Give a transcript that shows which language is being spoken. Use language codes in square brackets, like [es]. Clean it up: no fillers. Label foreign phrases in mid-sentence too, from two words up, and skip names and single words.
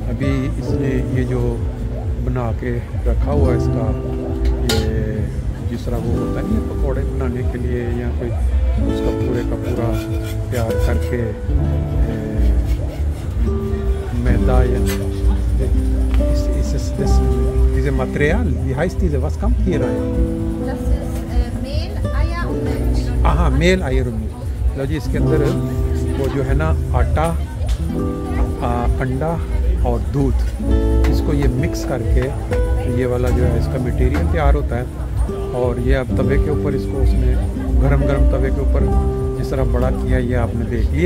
[hi] अभी इसने ये जो बना के रखा हुआ है इसका, ये जिस तरह वो होता नहीं है पकौड़े बनाने के लिए या कोई, उसका पूरे का पूरा तैयार करके मैदा या [de] diese Material, wie heißt diese, was kommt hier rein? Das ist Mehl, Eier und Milch. हाँ Mehl Eier मिल्क। [hi] लो जी, इसके अंदर वो जो है ना आटा, अंडा और दूध, इसको ये मिक्स करके ये वाला जो है इसका मटेरियल तैयार होता है। और ये अब तवे के ऊपर इसको उसने गरम गरम तवे के ऊपर जिस तरह बड़ा किया ये आपने देख लिया।